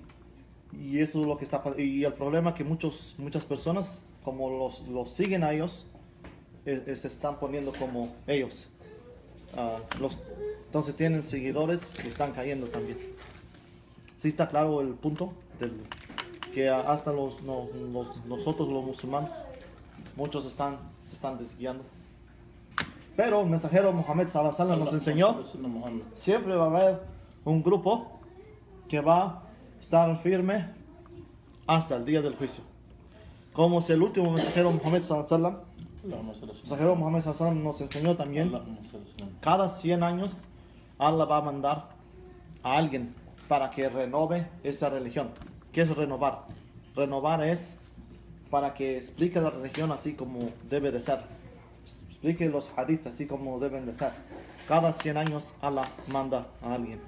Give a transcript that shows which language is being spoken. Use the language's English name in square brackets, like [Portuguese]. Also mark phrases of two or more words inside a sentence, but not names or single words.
[Spanish] Y eso es lo que está pasando. Y el problema es que muchas personas, como los siguen a ellos, se están poniendo como ellos. Entonces tienen seguidores y están cayendo también. ¿Sí está claro el punto? Que hasta nosotros los musulmanes, muchos se están desguiando. Pero el mensajero Muhammad [Arabic] صلى الله عليه وسلم [Spanish] nos enseñó, siempre va a haber un grupo que va a estar firme hasta el día del juicio. Como si el último mensajero Muhammad [Arabic] صلى الله عليه وسلم [Spanish] nos enseñó también, cada 100 años Allah va a mandar a alguien para que renove esa religión. ¿Qué es renovar? Renovar es para que explique la religión así como debe de ser. Explique los hadiths así como deben de ser. Cada 100 años Allah manda a alguien.